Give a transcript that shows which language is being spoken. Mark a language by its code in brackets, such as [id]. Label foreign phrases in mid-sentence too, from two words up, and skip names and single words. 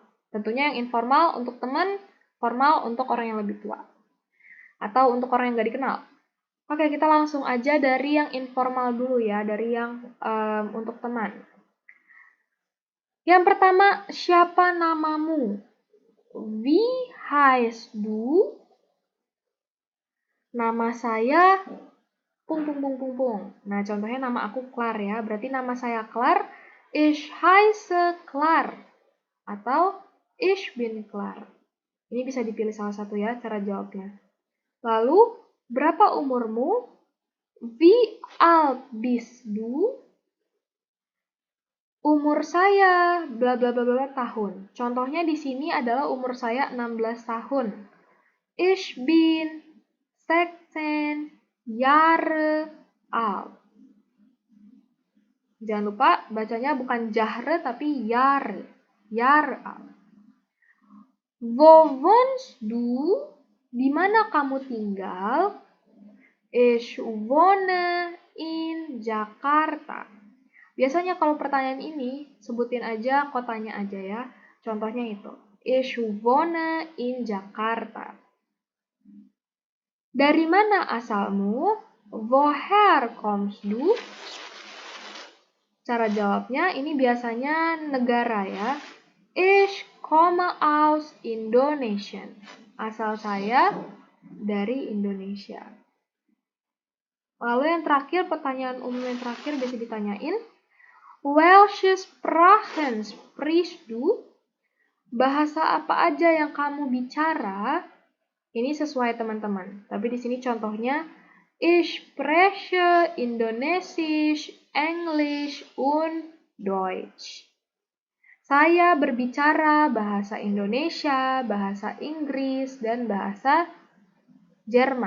[id] Tentunya yang informal untuk teman, formal untuk orang yang lebih tua. Atau untuk orang yang nggak dikenal. Oke, kita langsung aja dari yang informal dulu ya, dari yang untuk teman. Yang pertama, siapa namamu? [de] Wie heißt du? [id] Nama saya pung. Nah, contohnya nama aku Klar ya. Berarti nama saya Klar. [de] Ich heiße Klar. Atau ich bin Klar. [id] Ini bisa dipilih salah satu ya cara jawabnya. Lalu, berapa umurmu? [de] Wie alt bist du? [id] Umur saya bla bla bla bla tahun. Contohnya di sini adalah umur saya 16 tahun. [de] Ich bin 16 Jahre alt. [id] Jangan lupa bacanya bukan Jahre tapi Jahre. [de] Jahre alt. Wo wohnst du? [id] Di mana kamu tinggal? [de] Ich wohne in Jakarta. [id] Biasanya kalau pertanyaan ini, sebutin aja kotanya aja ya. Contohnya itu, [de] Ich wohne in Jakarta. [id] Dari mana asalmu? [de] Woher kommst du? [id] Cara jawabnya ini biasanya negara ya. [de] Ich komme aus Indonesia. [id] Asal saya dari Indonesia. Lalu yang terakhir, pertanyaan umum yang terakhir bisa ditanyain. [de] Welche Sprachen sprichst du? [id] Bahasa apa aja yang kamu bicara? Ini sesuai teman-teman. Tapi di sini contohnya, [de] ich spreche Indonesisch, Englisch, und Deutsch. [id] Saya berbicara bahasa Indonesia, bahasa Inggris, dan bahasa Jerman.